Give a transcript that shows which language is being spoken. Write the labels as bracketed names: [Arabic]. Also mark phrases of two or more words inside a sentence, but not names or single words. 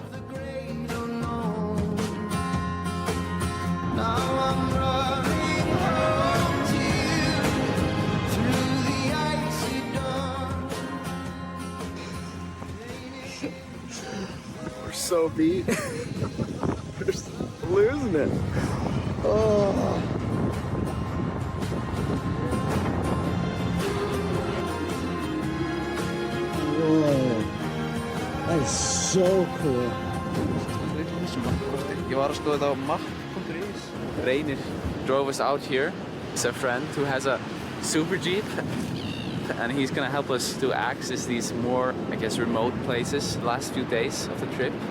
[English] We're so beat. We're just losing it. Oh. Whoa. That is so cool. [Icelandic] Ég var að skoða þetta á map.is. [English] Reynir drove us out here. It's a friend who has a super jeep, and he's gonna help us to access these more, I guess, remote places the last few days of the trip.